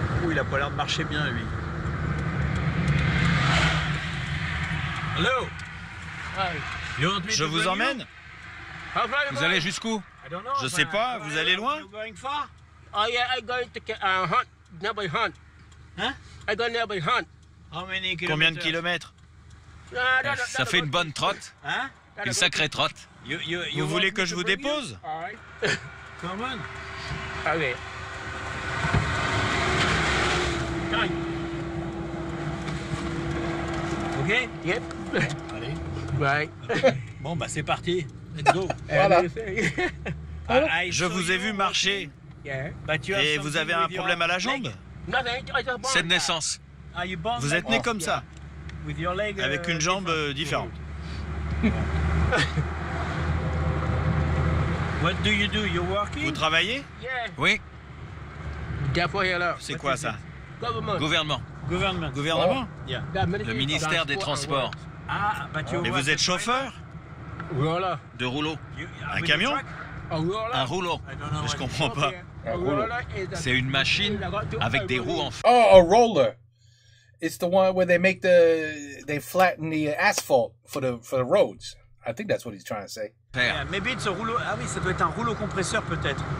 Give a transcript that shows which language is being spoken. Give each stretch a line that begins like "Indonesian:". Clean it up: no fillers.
French: Il a pas l'air de marcher bien, lui.
English: Hello.
French: Je vous emmène? Vous allez jusqu'où? Je sais pas, vous allez loin?
English: Oh yeah, I going to hunt, nearby hunt.
French: Hein?
English: I go nearby hunt.
French: Combien de kilomètres? Ça fait une bonne trotte, Hein? une sacrée trotte. Vous voulez que je vous dépose?
English: Alright. Come on. Okay.
French: OK?
English: Yep.
French: Allez.
English: Right.
French: Bon, bah c'est parti.
English: Let's go.
French: Voilà. Je vous ai vu marcher.
English: Yeah.
French: Et vous avez un problème à la jambe?
English: Nothing. I just
French: C'est de naissance. Vous êtes né comme ça, avec une jambe différente.
English: What do you do? You're working?
French: Vous travaillez?
English: Yeah.
French: Oui,
English: Therefore, hello.
French: C'est quoi ça?
English: Government.
French: gouvernement,
English: Government.
French: Gouvernement?
English: Yeah.
French: le ministère des Transports.
English: Ah, but you
French: Et vous êtes chauffeur?
English: Roller.
French: De rouleau. Un camion?
English: A roller.
French: Un rouleau. Je comprends pas.
English: Okay. A roller is a-
French: C'est une machine avec des roues en
English: Oh, a roller. It's the one where they flatten the asphalt for the roads. I think that's what he's trying to say. Yeah,
French: fer.
English: maybe it's a rouleau.
French: Ah oui, ça doit être un rouleau compresseur peut-être.